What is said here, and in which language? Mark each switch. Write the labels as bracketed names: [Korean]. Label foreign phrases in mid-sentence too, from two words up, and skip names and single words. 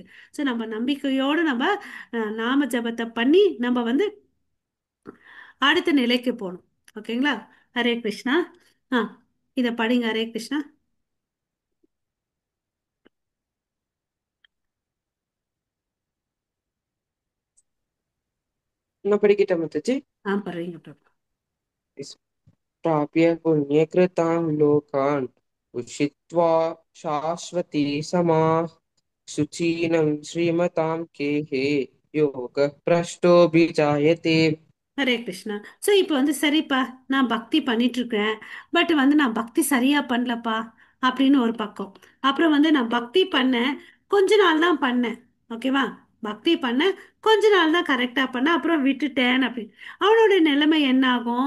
[Tamil] ஸோ நம்ம நம்பிக்கையோடு நம்ம நாம ஜபத்தை பண்ணி நம்ம வந்து அடுத்த நிலைக்கு போகணும். ஓகேங்களா? ஹரே கிருஷ்ணா. ஆ, இதை படிங்க. ஹரே கிருஷ்ணா. நான் படிக்கிட்டேன் முத்தஜி. படிங்க பிரபு. [Sanskrit] प्राप्य पुण्यकृतां लोकान् उषित्वा शाश्वती समाः शुचीनं श्रीमतां केहे योगः भ्रष्टोऽभिजायते. [Tamil] ஹரே கிருஷ்ணா. ஸோ இப்போ வந்து சரிப்பா, நான் பக்தி பண்ணிட்டு இருக்கேன், பட் வந்து நான் பக்தி சரியா பண்ணலப்பா அப்படின்னு ஒரு பக்கம். அப்புறம் வந்து நான் பக்தி பண்ணேன், கொஞ்ச நாள் தான் பண்ணேன். ஓகேவா? பக்தி பண்ண கொஞ்ச நாள் தான் கரெக்டா பண்ணேன், அப்புறம் விட்டுட்டேன் அப்படின்னு அவனோட நிலைமை என்ன ஆகும்?